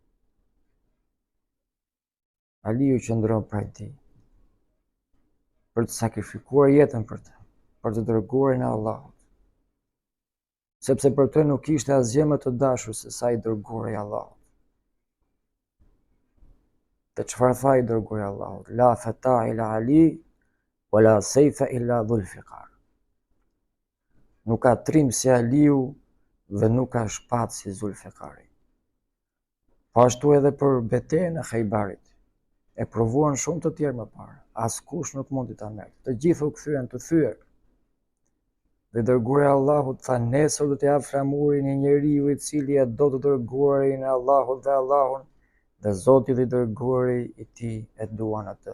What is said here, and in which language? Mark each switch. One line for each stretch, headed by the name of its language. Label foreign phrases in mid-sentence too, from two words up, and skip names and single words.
Albanian: Aliu qëndron pranë tij. Për të sakrifikuar jetën për të, për të dërguarin e Allahut. Sepse për të nuk ishte asgjë më të dashur se sa i dërguari i Allahut. Dhe çfarë tha i dërguari i Allahut?
Arabic: لا فتى إلا علي ولا سيف إلا ذو الفقار.
Albanian: Nuk ka trim si Aliu dhe nuk ka shpatë si Zulfikari. Po ashtu edhe për betejën e Khaybarit. E provuan shumë të tjerë më parë. Askush nuk mundi ta merrte. Të gjithë u kthyen të thyer. Dhe dërguari i Allahut tha, nesër do të jap flamurin një njeriu i cili e do të dërguarin e Allahut dhe Allahun, dhe Zoti dhe dërguari i tij e duan atë.